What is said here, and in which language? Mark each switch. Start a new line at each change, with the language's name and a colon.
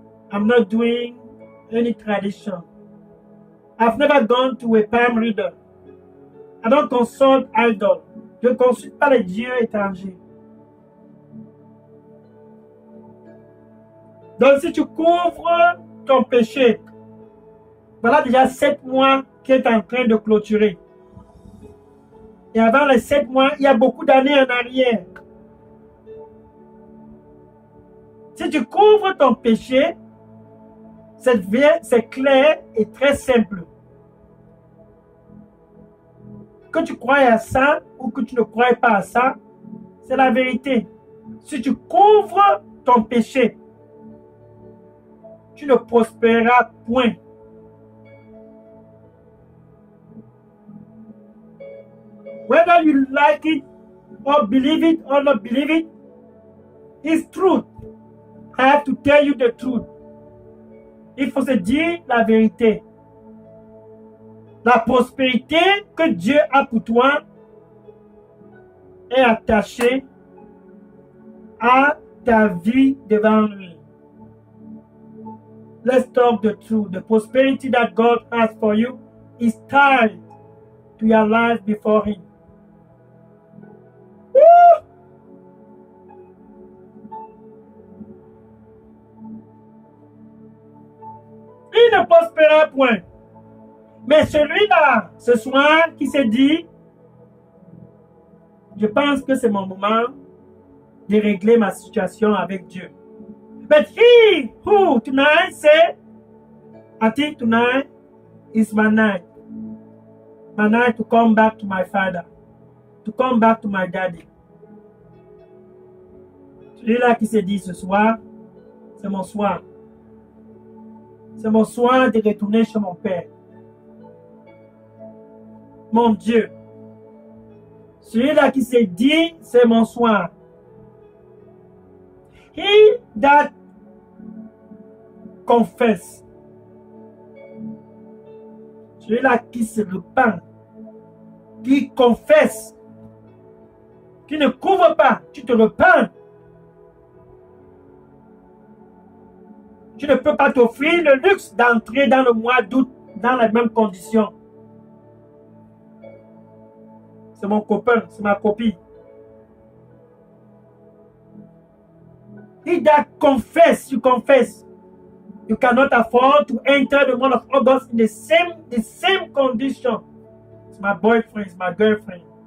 English: I'm not doing any tradition. I've never gone to a palm reader. I don't consult idol.
French: Je ne consulte pas les dieux étrangers. Donc si tu couvres ton péché, voilà déjà 7 mois qui est en train de clôturer. Et avant les 7 mois, il y a beaucoup d'années en arrière. Si tu couvres ton péché, c'est clair et très simple. Que tu crois à ça ou que tu ne crois pas à ça, c'est la vérité. Si tu couvres ton péché, tu ne prospéreras point.
English: Whether you like it or believe it or not believe it, it's truth. I have to tell you the truth.
French: Il faut se dire la vérité. La prospérité que Dieu a pour toi est attachée à ta vie devant lui.
English: Let's talk the truth. The prosperity that God has for you is tied to your life before him. Woo!
French: Il ne prospérera point. Mais celui-là, ce soir, qui se dit, Je pense que c'est mon moment de régler ma situation avec Dieu.
English: But he who tonight say, I think tonight is my night. My night to come back to my father. To come back to my daddy.
French: Celui-là qui se dit ce soir, c'est mon soir. C'est mon soir de retourner chez mon père. Mon Dieu. Celui-là qui se dit, c'est mon soir.
English: He that confesse.
French: Celui-là qui se repent, qui confesse, qui ne couvre pas, tu te repens. Tu ne peux pas t'offrir le luxe d'entrer dans le mois d'août dans les mêmes conditions. C'est mon copain, c'est ma copine.
English: He that confess, you confess. You cannot afford to enter the month of August in the same condition. It's my boyfriend, it's my girlfriend.